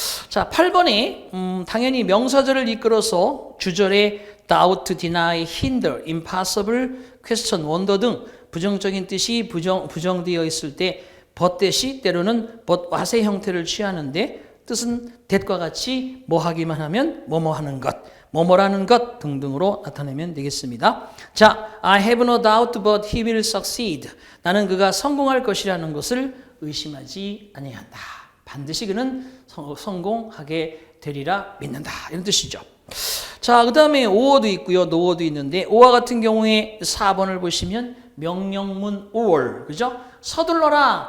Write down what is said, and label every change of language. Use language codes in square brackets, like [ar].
[ko] 자, 8번에 당연히 명사절을 이끌어서 주절에 doubt, deny, hinder, impossible, question, wonder 등 부정적인 뜻이 부정되어 있을 때 but 대시 때로는 but what의 형태를 취하는데 뜻은 that과 같이 뭐 하기만 하면 뭐뭐 하는 것, 뭐뭐라는 것 등등으로 나타내면 되겠습니다. [en] 자, I have no doubt but he will succeed. [ko] 나는 그가 성공할 것이라는 것을 의심하지 아니한다. 반드시 그는 성공하게 되리라 믿는다. 이런 뜻이죠. 자, 그 다음에 오어도 있고요. 노어도 있는데 오어 같은 경우에 4번을 보시면 명령문 or, 그죠? 서둘러라.